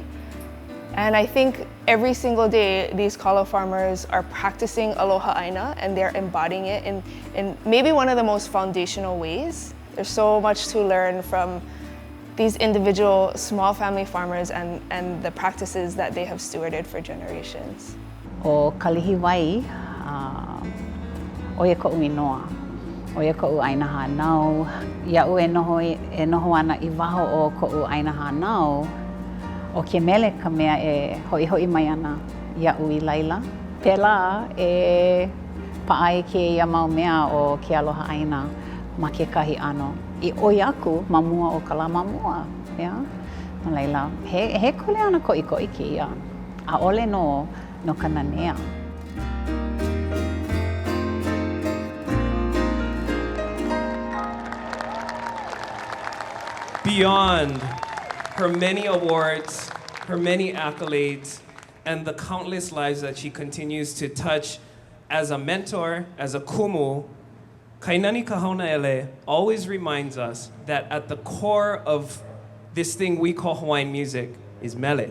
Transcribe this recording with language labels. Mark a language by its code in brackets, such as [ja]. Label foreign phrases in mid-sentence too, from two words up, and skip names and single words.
[en] And I think every single day these kalo farmers are practicing [haw] aloha aina [en] and they're embodying it in maybe one of the most foundational ways. There's so much to learn from these individual small family farmers and the practices that they have stewarded for generations. [haw] O kalihi wai, oia ko'u inoa, oia ko'u aina hanau. Ia'u e noho ana I waho o ko'u aina hanau, o ke mele ka mea e ho'i mai ana ia'u I laila. Pela e pa'ai ke ia mau mea o ke aloha aina ma ke kahi ano. I oi aku mamua o ka la mamua, [en] yeah? [haw] No laila, he kuleana ko'i ke ia. A ole no ka nanea. [en] Beyond her many awards, her many accolades, and the countless lives that she continues to touch as a mentor, as a kumu, Kainani Kahaunaele always reminds us that at the core of this thing we call Hawaiian music is mele.